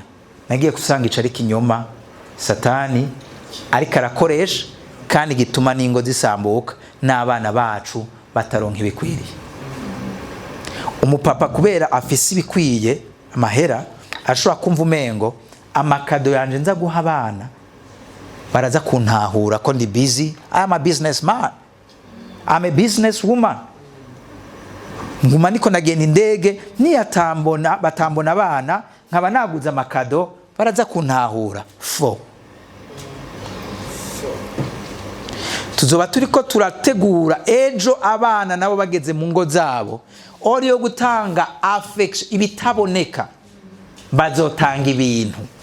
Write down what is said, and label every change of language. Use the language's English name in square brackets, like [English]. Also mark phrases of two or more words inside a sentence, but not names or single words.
[Rundi] Nagiye kusanga icari kinyoma Satani ariko arakoresha, kandi gituma n'ingo zisambuka n'abana bacu bataronka ibikwiriye. Umupapa kubera afise ibikwiye amahera, ashobora kumva umengo amakado yanje nza guha abana baraza kuntahura ko ndi busy. [English] I'm a businessman, I'm a business woman. [Rundi] Nguma niko nagenda indege, batambona abana nkaba naguza amakado, baraza kuntahura. Tuzoba turiko turategura ejo abana nabo bageze mu ngo zabo, yo gutanga affection ibitaboneka, bazotanga ibintu.